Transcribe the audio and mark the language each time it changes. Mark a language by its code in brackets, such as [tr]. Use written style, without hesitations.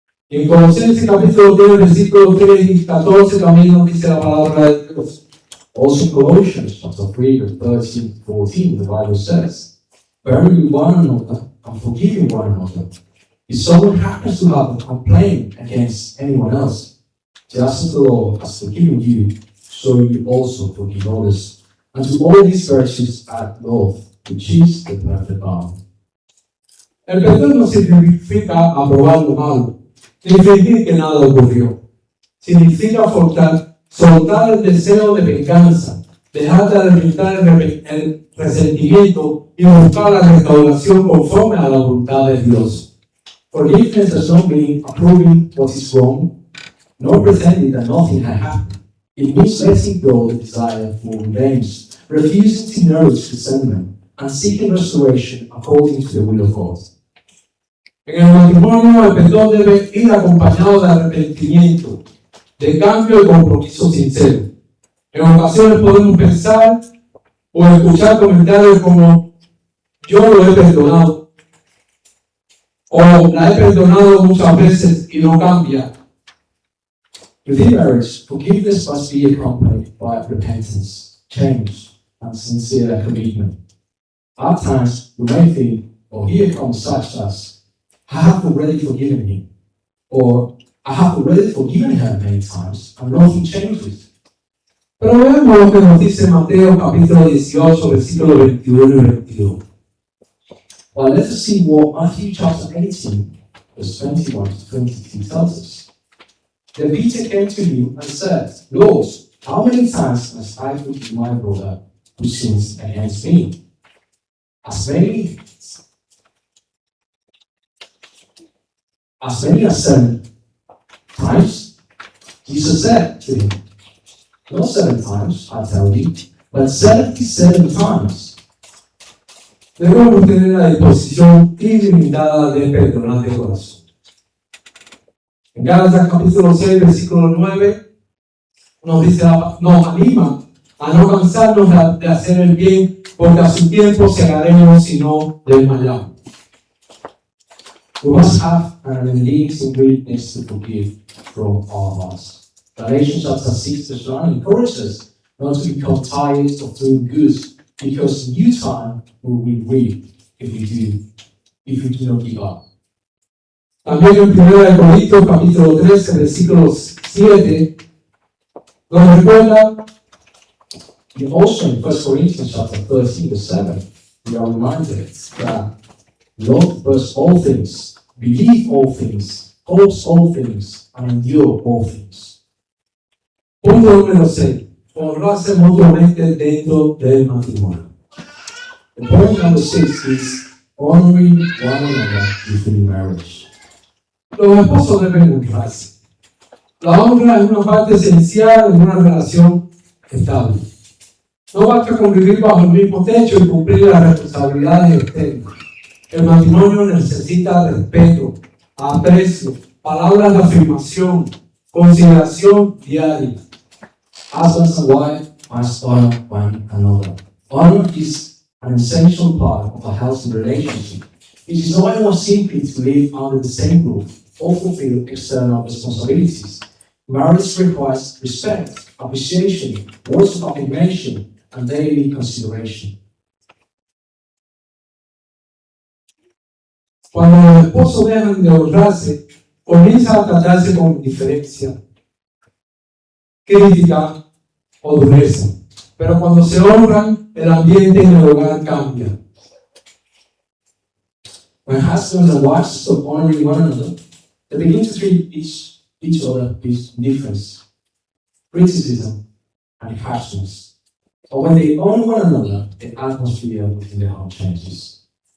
[es] En Colosenses capítulo 3, versículos 3 y 14 también nos dice la palabra de Dios. [en] Also in Colossians chapter 3, verse 13 to 14, the Bible says, "Bearing with one another and forgiving one another. If someone happens to have a complaint against anyone else, just as the Lord has forgiven you, so you also forgive others. And to all these virtues add love, which is the perfect balm." [es] El perdón no significa aprobar lo malo, ni fingir que nada ocurrió. Significa soltar el deseo de venganza, dejar de alimentar el resentimiento y buscar la restauración conforme a la voluntad de Dios. [en] Forgiveness does not mean approving what is wrong, nor pretending that nothing had happened. It means letting go the desire for revenge, refusing to nourish resentment, and seeking restoration according to the will of God. [es] En el matrimonio, el perdón debe ir acompañado de arrepentimiento, de cambio y compromiso sincero. En ocasiones podemos pensar o escuchar comentarios como: yo lo he perdonado, O la he perdonado muchas veces y no cambia. [en] Within marriage, forgiveness must be accompanied by repentance, change, and sincere commitment. At times, we may think or hear comes such as, I have already forgiven him, or I have already forgiven her many times, and nothing changes. [es] Pero veamos lo que nos dice Mateo capítulo 18, versículos 21 y 22. [en] Well, let us see what Matthew chapter 18, verse 21 to 22 tells us. Then Peter came to him and said, Lord, how many times must I forgive my brother who sins against me? As many as 7 times? Jesus said to him, not 7 times, I tell you, but 77 times. [es] Debemos tener la disposición ilimitada de perdonar de corazón. En Gálatas capítulo 6, versículo 9, nos anima a no cansarnos de hacer el bien, porque a su tiempo segaremos si no desmayamos. [en] We must have an unending willingness to forgive from our hearts. Galatians chapter 6 verse 9 encourages us not to become tired of doing good, because in due time we will reap if we do not give up. [es] También en 1 Corintios capítulo 13, versículo 7, nos recuerda, [en] And also in 1 Corinthians chapter 13 verse 7, we are reminded that love does all things, believe all things, hopes all things, and endure all things. [es] punto número 6, honrarse mutuamente dentro del matrimonio. [en] The point number 6 is honoring one another within marriage. [es] Los esposos deben honrarse. La honra es una parte esencial en una relación estable. No basta con vivir bajo el mismo techo y cumplir las responsabilidades externas. El matrimonio necesita respeto, aprecio, palabras de afirmación, consideración diaria. [en] Husbands and wives must honor one another. Honor is an essential part of a healthy relationship. It is not enough simply to live under the same roof or fulfill external responsibilities. Marriage requires respect, appreciation, words of affirmation, and daily consideration. [es] Cuando los esposos dejan de honrarse, comienzan a tratarse con indiferencia, crítica o dureza. Pero cuando se honran, el ambiente en el hogar cambia. [en] When husbands and wives stop honoring one another, they begin to treat each other with indifference, criticism, and harshness. But when they honor one another, the atmosphere within the home changes.